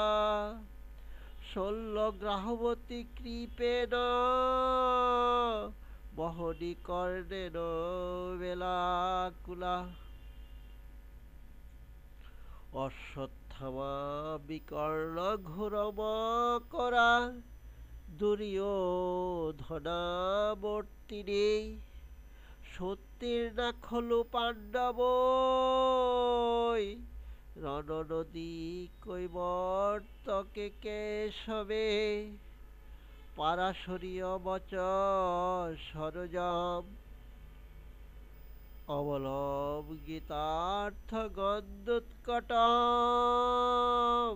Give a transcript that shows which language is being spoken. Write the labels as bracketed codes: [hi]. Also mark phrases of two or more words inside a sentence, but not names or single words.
[sa] শল্যগ্রাহবতী কৃপেণ বহনি কর্ণেন বেলাকুলা। অশ্বত্থামা বিকর্ণ ঘোরমকরা দুর্যোধনাবর্তিনী। সত্যের না খলু পাণ্ডব রণনদী কৈবর্তকে কেশবে। পারাশরীয় বচ সরজম অবলম গীতার্থ গন্ধোৎকটম।